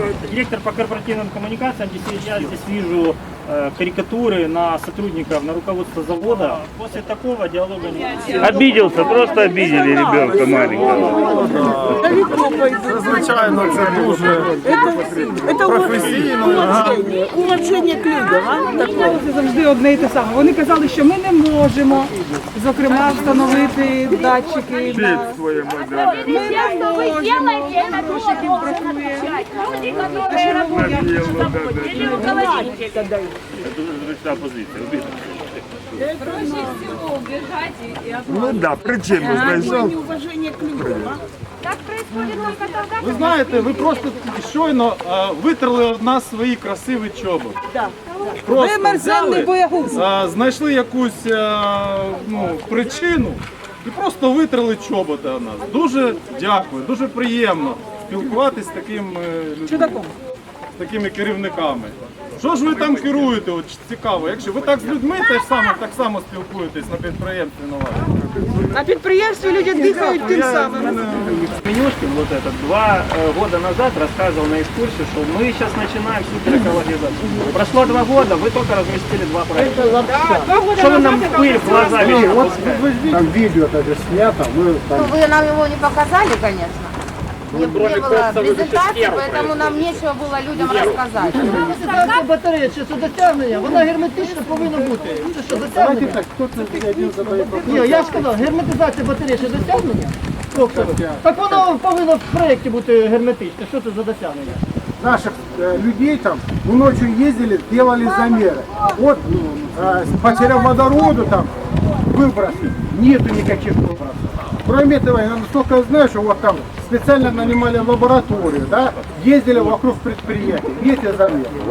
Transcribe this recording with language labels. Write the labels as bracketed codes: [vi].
[ru] Директор по корпоративным коммуникациям, я здесь вижу карикатуры на сотрудников, на руководство завода. После такого диалога нет. Обиделся, просто обидели ребенка маленького. [uk] Звичайно, це дуже професійно. [ru] Уваження к людям. [uk] Це завжди одне і те саме. Вони казали, що ми не можемо, зокрема, встановити датчики на... [ru] Все, что вы делаете, это тоже должен отвечать. Люди, которые работают на заводе или руководители. [uk] Это зручна позиція. [ru] Проще всего убежать и [uk] Ну да, причину знайшов. [ru] Неуваження к людям. так происходит только тогда, [uk] Ви знаєте, ви просто щойно витерли од нас свої красиві чоботи. Просто взяли, знайшли якусь причину і просто витерли чоботи од нас. Дуже дякую, дуже приємно спілкуватися з такими людьми, з такими керівниками. Що ж ви там керуєте? От цікаво, якщо ви так з людьми так само спілкуєтесь на підприємстві на вашому. На підприємстві люди дихають тим самим. [ru] Менюшкин вот этот 2 года назад рассказывал на экскурсии, что мы сейчас начинаем суперэкологизацию. Прошло 2 года, вы только разместили 2 проекта. Что вы нам пыль в глаза вечно пускаете? Там видео даже снято. Вы нам его не показали, конечно. Не было презентации, поэтому нам нечего было людям рассказать. [uk] Батарея, чи це досягнення, вона герметично повинна бути. Це що, досягнення? Ні, я ж сказав, герметизація батареї це досягнення? Так воно повинно в проєкті бути герметичне. Що це за досягнення? [ru] Наших людей там ночью ездили, делали замеры. Вот потеря водорода там, выбросы, нету никаких выбросов. Кроме этого, я настолько знаю, что вот там специально нанимали лабораторию, да, ездили вокруг предприятий, эти замеры.